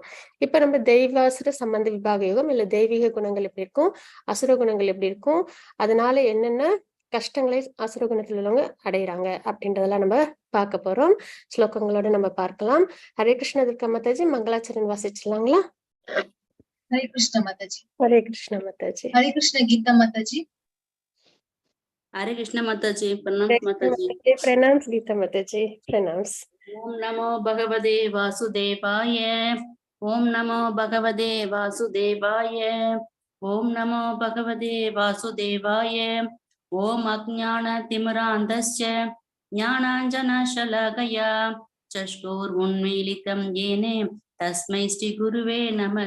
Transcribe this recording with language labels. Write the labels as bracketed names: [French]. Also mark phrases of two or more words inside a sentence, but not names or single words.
[Tamil] இப்ப நம்ம தெய்வாசுர சம்பந்த விபாக யோகம் இல்ல தெய்வீக குணங்கள் எப்படி இருக்கும், அசுர குணங்கள் எப்படி இருக்கும், அதனால என்னென்ன கஷ்டங்களை அசுர குணத்துல உள்ளவங்க அடையிறாங்க அப்படின்றதெல்லாம் நம்ம பார்க்க போறோம். ஸ்லோகங்களோட நம்ம பார்க்கலாம். ஹரே கிருஷ்ண துர்கா மாதாஜி, மங்களாச்சரண் வாசிச்சலாங்களா? [Hindi] हरे कृष्ण माताजी। [Tamil] ஹரே கிருஷ்ண மாதாஜி. [Hindi] हरे कृष्ण गीता माताजी। हरे कृष्ण माताजी, प्रणाम माताजी। प्रणाम गीता माताजी, प्रणाम। [Sanskrit] ओम नमो भगवते वासुदेवाय। ओम नमो भगवते वासुदेवाय। ओम नमो भगवते वासुदेवाय। ओम अज्ञानतिमिरान्धस्य ज्ञानाञ्जनशलाकया चक्षुरुन्मीलितं येन तस्मै श्रीगुरुवे नमः।